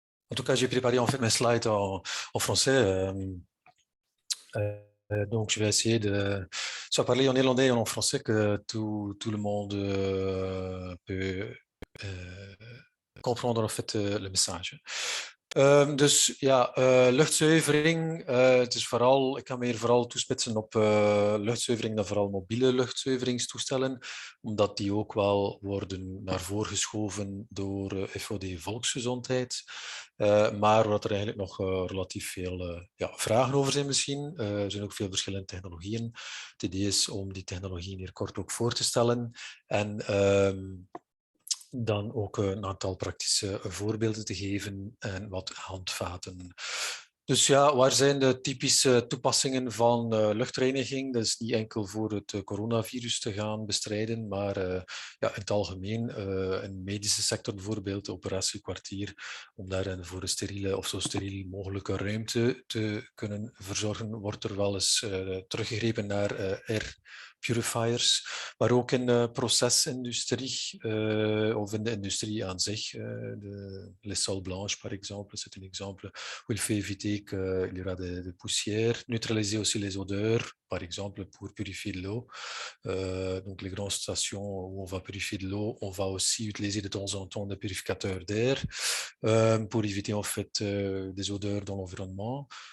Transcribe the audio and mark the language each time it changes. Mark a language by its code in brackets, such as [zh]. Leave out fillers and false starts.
[fr] En tout cas, j'ai préparé en fait mes slides en français. Donc, je vais essayer de soit parler en néerlandais ou en français que tout le monde peut comprendre en fait le message. [nl] Dus ja, luchtzuivering. Het is vooral, ik kan me hier vooral toespitsen op luchtzuivering, dan vooral mobiele luchtzuiveringstoestellen, omdat die ook wel worden naar voren geschoven door FOD Volksgezondheid. Maar wat er eigenlijk nog relatief veel vragen over zijn misschien. Er zijn ook veel verschillende technologieën. Het idee is om die technologieën hier kort ook voor te stellen. En dan ook een aantal praktische voorbeelden te geven en wat handvaten. Dus ja, waar zijn de typische toepassingen van luchtreiniging? Dat is niet enkel voor het coronavirus te gaan bestrijden, maar in het algemeen, in de medische sector bijvoorbeeld, operatiekwartier, om daar voor een steriele of zo steriel mogelijke ruimte te kunnen verzorgen, wordt er wel eens teruggegrepen naar air purifiers, maar ook in de procesindustrie of in de industrie aan zich. [fr] Les sols blanches, par exemple, c'est un exemple où il fait éviter qu'il y aura de poussière, neutraliser aussi les odeurs, par exemple, pour purifier de l'eau. Donc, les grandes stations où on va purifier de l'eau, on va aussi utiliser de temps en temps des purificateurs d'air pour éviter en fait des odeurs dans l'environnement.